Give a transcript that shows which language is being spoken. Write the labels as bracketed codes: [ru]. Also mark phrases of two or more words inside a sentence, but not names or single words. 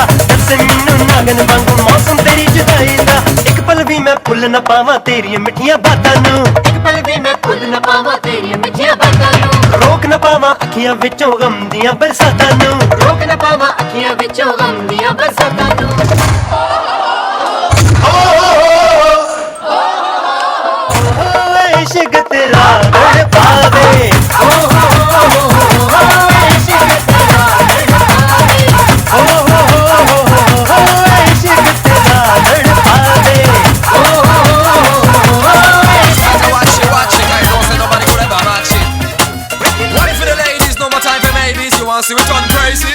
[pa] ਦੱਸੇ ਮੈਨੂੰ ਨਾਗਨ ਵਾਂਗੂ ਮੌਸਮ ਤੇਰੀ ਜੁਦਾਈ ਦਾ ਇੱਕ ਪਲ ਵੀ ਮੈਂ ਭੁੱਲ ਨਾ ਪਾਵਾਂ ਤੇਰੀਆਂ ਮਿੱਠੀਆਂ ਬਾਤਾਂ ਨੂੰ ਇੱਕ ਪਲ ਵੀ ਮੈਂ ਭੁੱਲ ਨਾ ਪਾਵਾਂ ਤੇਰੀਆਂ ਮਿੱਠੀਆਂ ਬਾਤਾਂ ਨੂੰ ਰੋਕ ਨਾ ਪਾਵਾਂ ਅੱਖੀਆਂ ਵਿੱਚੋਂ ਗਮ ਦੀਆਂ ਬਰਸਾਤਾਂ ਨੂੰ ਰੋਕ ਨਾ ਪਾਵਾਂ ਅੱਖੀਆਂ ਵਿੱਚੋਂ ਗਮ ਦੀਆਂ ਬਰਸਾਤਾਂ ਨੂੰ ਇਸ਼ਕ ਤੇਰਾ ਤੜਪਾਵੇ ਇਸ਼ਕ ਤੇਰਾ ਤੜਪਾਵੇ ਇਸ਼ਕ ਤੇਰਾ ਤੜਪਾਵੇ [en] Watch it, I don't say nobody could ever match it. One for the ladies, no more time for maybes. You want to see we turn crazy?